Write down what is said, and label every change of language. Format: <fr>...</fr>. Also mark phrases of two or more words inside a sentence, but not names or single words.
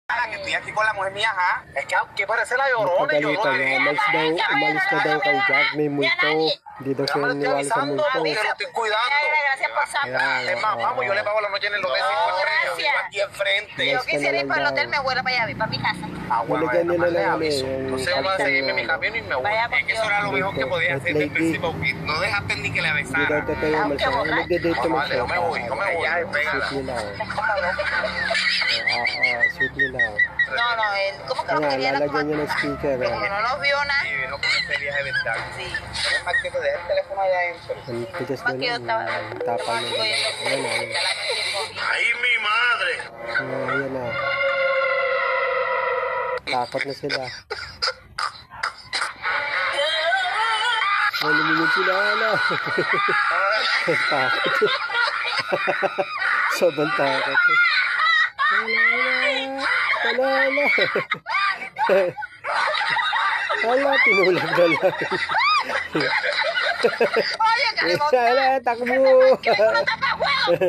<es>Que estoy aquí con la mujer mía, ajá. Es que parece la llorona,</es> <tl>Napagalitan niya. Umalis na daw kay Jack. May multo. Hindi daw siya naniwala sa multo.</tl> <es>Porque lo estoy cuidando. Gracias por saber.</es> <tl>Ayan,</tl> <es>Es más, vamos, yo le pago la noche en el hotel 5 estrellas. gracias. Vivo aquí enfrente. Yo Mas quisiera ir para el</es> <tl>daw.</tl> <es>hotel, me vuelvo para allá, para mi casa. Ah, bueno,</es> <tl>Nilagyan nila</tl> <es>nada más le</es> <tl>lang</tl> <es>aviso.</es> <tl>yung</tl> <es>No sé, vamos a</es> <tl>pagka-</tl> <es>seguirme mi camino y me voy. Vaya, Es que eso era lo mejor que podía hacer del principio, porque no dejaste ni que le</es> <tl>Hindi daw</tl> <es>besara.</es> <tl>totoo yung umalis na. Nagde-date naman</tl> <es>Vale,</es> <tl>siya.</tl> <es>no me voy, no me voy. Ya, pégala.</es> <tl>Sweet nila. Sweet nila.</tl> <es>No, no, él, ¿cómo que no</es> <tl>Ayan,</tl> <es>quería la</es> <tl>lalagyan niya ng speaker.</tl> <es>Como que no nos vio nada. Y vino con ese viaje de verdad. Sí. Es más que te deje el teléfono allá adentro.</es> <tl>Ang tigas</tl> <es>Más</es> <tl>na</tl> <es>que yo estaba.</es> <tl>ng tapang nila. Ayan na.</tl> <es>¡Ay, mi madre!</es> <tl>Ayan na. Takot na sila. Ay, lumingid sila. Ala. Takot. Sobrang takot. Ala. Ala, tinulog na lang.</tl> <es>Oye, que le</es> <tl>Ala, takbo.</tl>